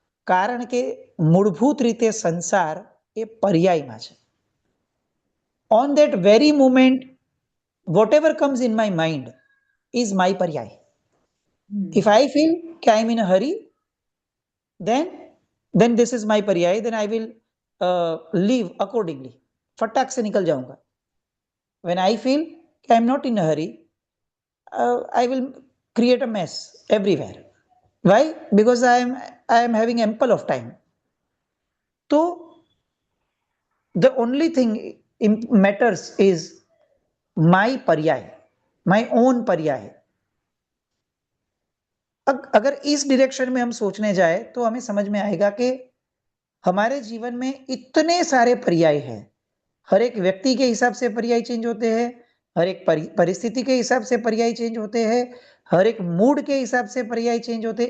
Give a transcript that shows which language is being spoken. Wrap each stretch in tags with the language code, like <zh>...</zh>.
<gu>કારણ કે મૂળભૂત રીતે સંસાર એ પર્યાયમાં છે.</gu> <en>On that very moment whatever comes in my mind is my પર્યાય. If I feel that I'm in a hurry, then then this is my पर्याय, then I will live accordingly.</en> <hi>फटाक से निकल जाऊंगा.</hi> <en>When I feel I am not in a hurry, I will create a mess everywhere. Why? Because I am having ample of time. So the only thing matters is my पर्याय, my own पर्याय.</en> <hi>अगर इस direction में हम सोचने जाए तो हमें समझ में आएगा कि हमारे जीवन में इतने सारे पर्याय हैं. हर एक व्यक्ति के हिसाब से पर्याय चेंज होते हैं, हर एक परिस्थिति के हिसाब से पर्याय चेंज होते हैं, हर एक मूड के हिसाब से पर्याय चेंज होते हैं.</hi>